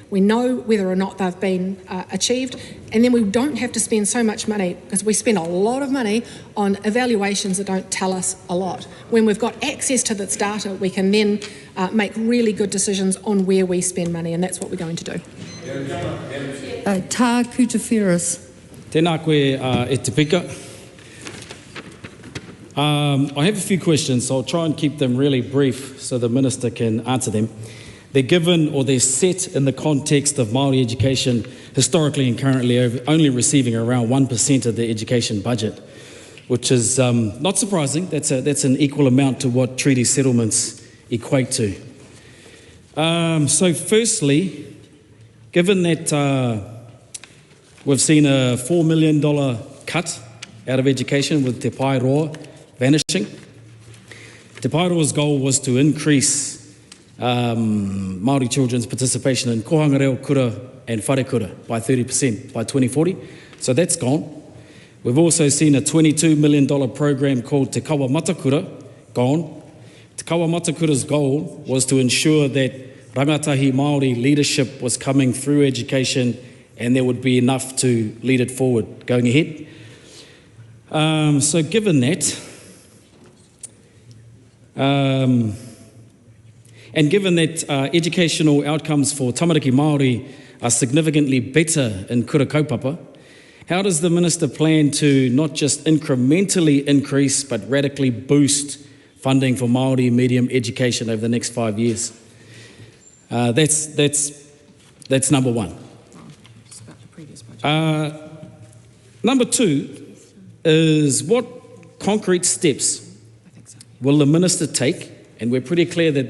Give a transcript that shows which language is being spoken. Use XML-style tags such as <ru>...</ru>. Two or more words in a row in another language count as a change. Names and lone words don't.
<en>We know whether or not they've been achieved, and then we don't have to spend so much money, because we spend a lot of money on evaluations that don't tell us a lot. When we've got access to this data, we can then make really good decisions on where we spend money, and that's what we're going to do. TΑKUTA FERRIS.</en> <mi>Tēnā koe e te pika.</mi> <en>I have a few questions, so I'll try and keep them really brief so the Minister can answer them. They're given, or they're set in the context of Māori education historically and currently only receiving around 1% of the education budget, which is not surprising. That's an equal amount to what treaty settlements equate to. So firstly, given that we've seen a $4 million cut out of education with Te Pai Roa vanishing, Te Pai Roa's goal was to increase Māori children's participation in</en> <mi>kohanga reo kura</mi> <en>and</en> <mi>whare kura</mi> <en>by 30% by 2040. So that's gone. We've also seen a $22 million program called Te Kāwanatanga gone. Te Kāwanatanga's goal was to ensure that</en> <mi>rangatahi Māori</mi> <en>leadership was coming through education and there would be enough to lead it forward going ahead. So given that, and given that educational outcomes for</en> <mi>tamariki Māori</mi> <en>are significantly better in</en> <mi>kura kaupapa,</mi> <en>how does the Minister plan to not just incrementally increase but radically boost funding for Māori medium education over the next 5 years? That's number one. Number two is, what concrete steps will the Minister take, and we're pretty clear that</en>